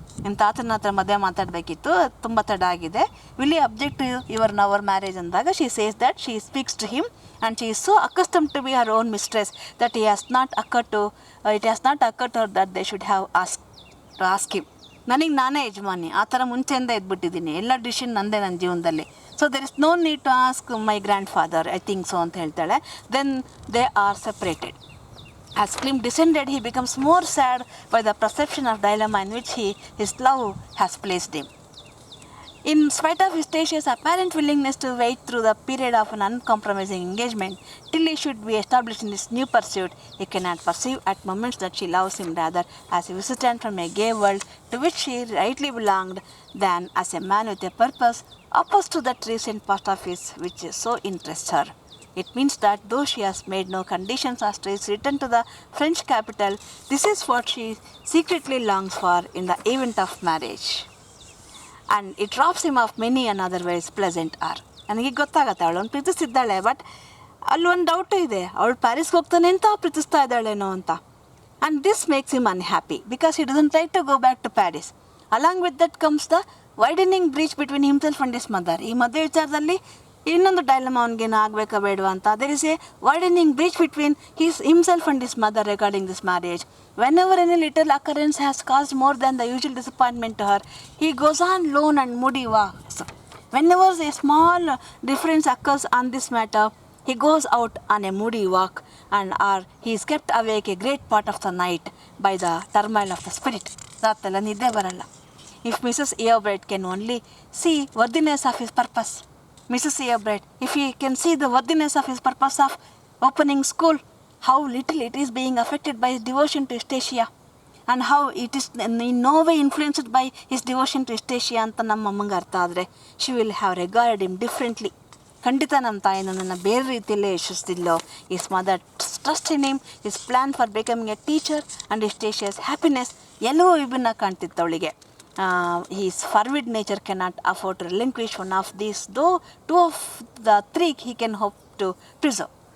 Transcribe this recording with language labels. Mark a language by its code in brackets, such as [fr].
[kn] ನಿಮ್ಮ ತಾತನ ಹತ್ರ ಮದುವೆ ಮಾತಾಡಬೇಕಿತ್ತು, ತುಂಬ ತಡ ಆಗಿದೆ, [en] will you object to your never marriage [kn] ಅಂದಾಗ [en] She says that she speaks to him and she is so accustom to be her own mistress that it has not occur to her that they should have ask him. [kn] ನನಗೆ ನಾನೇ ಯಜಮಾನಿ, ಆ ಥರ ಮುಂಚೆಯಿಂದ ಇದ್ಬಿಟ್ಟಿದ್ದೀನಿ, ಎಲ್ಲ decision ನಂದೇ ನನ್ನ ಜೀವನದಲ್ಲಿ. [en] so there is no need to ask my grandfather, I think so [kn] ಅಂತ ಹೇಳ್ತಾಳೆ. [en] Then they are separated. As Klim descended, he becomes more sad by the perception of dilemma in which his love has placed him. In spite of Eustatia's apparent willingness to wait through the period of an uncompromising engagement till he should be established in his new pursuit, he cannot perceive at moments that she loves him rather as a visitant from a gay world to which she rightly belonged than as a man with a purpose opposed to that recent past of his which so interests her. It means that though she has made no conditions as to his return to the French capital, this is what she secretly longs for in the event of marriage. And it robs him of many and otherwise pleasant hour. [kn] ನನಗೆ ಗೊತ್ತಾಗತ್ತೆ ಅವಳನ್ನು ಪ್ರೀತಿಸ್ತಿದ್ದಾಳೆ, but ಅಲ್ಲೊಂದು doubt ಇದೆ, ಅವಳು ಪ್ಯಾರಿಸ್ಗೆ ಹೋಗ್ತಾನೆ ಅಂತ ಪ್ರೀತಿಸ್ತಾ ಇದ್ದಾಳೇನೋ ಅಂತ. [en] And this makes him unhappy because he doesn't like to go back to Paris. Along with that comes the widening breach between himself and his mother. [kn] ಈ ಮದುವೆ ವಿಚಾರದಲ್ಲಿ ಇನ್ನೊಂದು ಡೈಲಮ ಅವನಿಗೇನು ಆಗಬೇಕಾ ಬೇಡವಾ ಅಂತ. [en] There is a widening breach between himself and his mother regarding this marriage. Whenever any little occurrence has caused more than the usual disappointment to her, he goes on lone and moody walks. Whenever a small difference occurs on this matter, he goes out on a moody walk and he is kept awake a great part of the night by the turmoil of the spirit. [kn] ರಾತ್ರೆಲ್ಲ ನಿದ್ದೆ ಬರಲ್ಲ. [en] If Mrs. Eobright can only see worthiness of his purpose, Mrs. Eobright, if he can see the worthiness of his purpose of opening school, how little it is being affected by his devotion to Eustacia, and how it is in no way influenced by his devotion to Eustacia [kn] ಅಂತ ನಮ್ಮ ಅಮ್ಮಂಗೆ ಅರ್ಥ ಆದರೆ, [en] she will have regarded him differently. [kn] ಖಂಡಿತ ನಮ್ಮ ತಾಯಿ ನನ್ನನ್ನು ಬೇರೆ ರೀತಿಯಲ್ಲೇ ಯಶಸ್ಸಿಲ್ಲೋ. [en] his mother trust in him, his plan for becoming a teacher and Eustatia's happiness [kn] ಎಲ್ಲವೂ ವಿಭಿನ್ನ ಕಾಣ್ತಿತ್ತು ಅವಳಿಗೆ. [en] His fervid nature cannot afford to relinquish one of these, though two of the three he can hope to preserve.